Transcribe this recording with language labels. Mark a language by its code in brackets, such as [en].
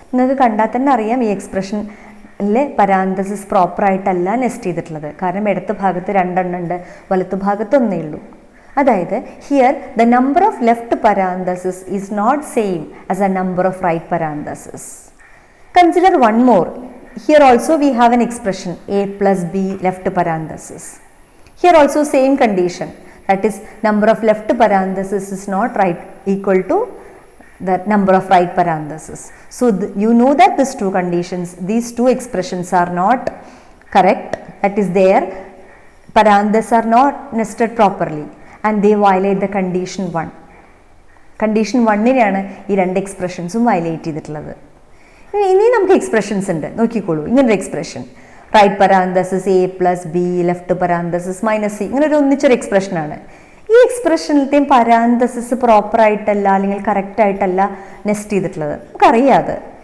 [ml] നിങ്ങൾക്ക് കണ്ടാൽ തന്നെ അറിയാം ഈ എക്സ്പ്രഷനിലെ പരാന്തസിസ് പ്രോപ്പറായിട്ടല്ല നെസ്റ്റ് ചെയ്തിട്ടുള്ളത്. കാരണം ഇടത്ത് ഭാഗത്ത് 2 എണ്ണം ഉണ്ട്, വലത്തു ഭാഗത്ത് 1 ഉള്ളൂ. അതായത് [en] Here the number of left parenthesis is not same as a number of right parenthesis. Consider one more. Here also we have an expression a+b left parenthesis. Here also same condition, that is number of left parenthesis is not right equal to the number of right parenthesis. So you know that these two conditions, these two expressions are not correct, that is their parentheses are not nested properly and they violate the condition 1. [ml] Condition 1-നെയാണ് ഈ രണ്ട് എക്സ്പ്രഷൻസും violate ചെയ്തിട്ടുള്ളത്. ഇനി നമുക്ക് expressions ഉണ്ട്, നോക്കിക്കോളൂ. ഇങ്ങനൊരു expression right parenthesis a+b left parenthesis -c, ഇങ്ങനെ ഒരു ഒന്നിച്ചൊരു എക്സ്പ്രഷനാണ്. ഈ എക്സ്പ്രഷനിലത്തെയും പരാന്തസിസ് പ്രോപ്പറായിട്ടല്ല അല്ലെങ്കിൽ കറക്റ്റായിട്ടല്ല നെസ്റ്റ് ചെയ്തിട്ടുള്ളത്, നമുക്കറിയാതെ.